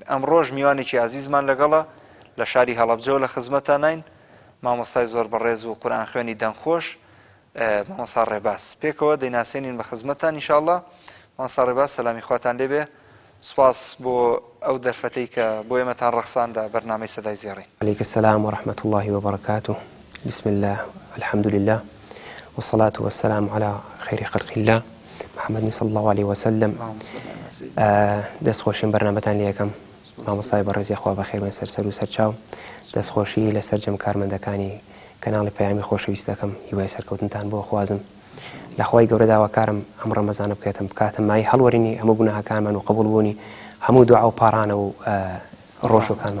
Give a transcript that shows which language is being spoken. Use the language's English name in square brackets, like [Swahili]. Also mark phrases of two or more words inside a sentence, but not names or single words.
[Central Kurdish] ئەمڕۆژ میوانێکی عزیزمان لەگەڵە لە شاری هەڵەبجەوە لە خزمەتان نین، مامۆستای زۆر بەڕێز و قورئان خوێنی دەنگخۆش مامۆستا ڕێباز، پێکەوە دەیناسێنین بە خزمەتان [Arabic] ئینشاء الله. [Central Kurdish] مامۆستا ڕێباز، سەلامی خواتان لێبێ. سپاس بۆ ئەو دەرفەتەی کە بۆ ئێمەتان ڕەخسان لە بەرنامەی سەدای زێڕین. [Arabic] عليك السلام ورحمة الله وبركاته. بسم الله والحمد لله والصلاة والسلام على خير خلق الله محمد صلى الله عليه وسلم. [Central Kurdish] دەست خۆشین بەرنامەتان لێکم، مامۆستای بەڕێزی خوا بەخێر بن سەرسەر و سەرچاو، دەست خۆشی لەسەر جەم کارمەندەکانی کەناڵی پەیامی خۆشەویستەکەم، هیوای سەرکەوتنتان بۆ خوازم. لە خوای گەورە داواکارم ئەم ڕەمەزانە بکاتم مای هەڵوەرینی هەموو گوناهەکانمان و قبوڵبوونی هەموو دوعا و پارانە و ڕۆژوەکانمان.